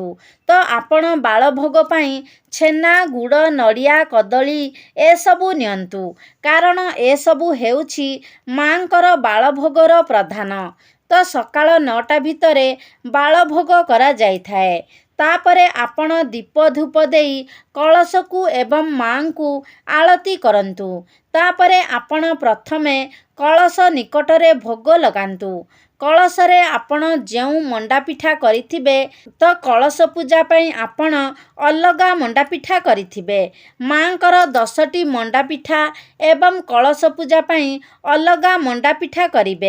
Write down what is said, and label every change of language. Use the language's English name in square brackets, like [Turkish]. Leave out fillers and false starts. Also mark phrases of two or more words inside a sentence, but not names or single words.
[Odia] ତ ଆପଣ ବାଳଭୋଗ ପାଇଁ ଛେନା ଗୁଡ଼ ନଡ଼ିଆ କଦଳୀ ଏ ସବୁ ନିଅନ୍ତୁ କାରଣ ଏ ସବୁ ହେଉଛି ମାଙ୍କର ବାଳଭୋଗର ପ୍ରଧାନ। ତ ସକାଳ 9ଟା ଭିତରେ ବାଳଭୋଗ କରା ଯାଇଥାଏ। ତାପରେ ଆପଣ ଦୀପ ଧୂପ ଦେଇ କଳସ କୁ ଏବଂ ମା କୁ ଆଳତି କରନ୍ତୁ। ତାପରେ ଆପଣ ପ୍ରଥମେ କଳସ ନିକଟରେ ଭୋଗ ଲଗାନ୍ତୁ। କଳସରେ ଆପଣ ଯେଉଁ ମଣ୍ଡା ପିଠା କରିଥିବେ ତ କଳସ ପୂଜା ପାଇଁ ଆପଣ ଅଲଗା ମଣ୍ଡା ପିଠା କରିଥିବେ। ମାଙ୍କର 10ଟି ମଣ୍ଡା ପିଠା ଏବଂ କଳସ ପୂଜା ପାଇଁ ଅଲଗା ମଣ୍ଡା ପିଠା କରିବେ।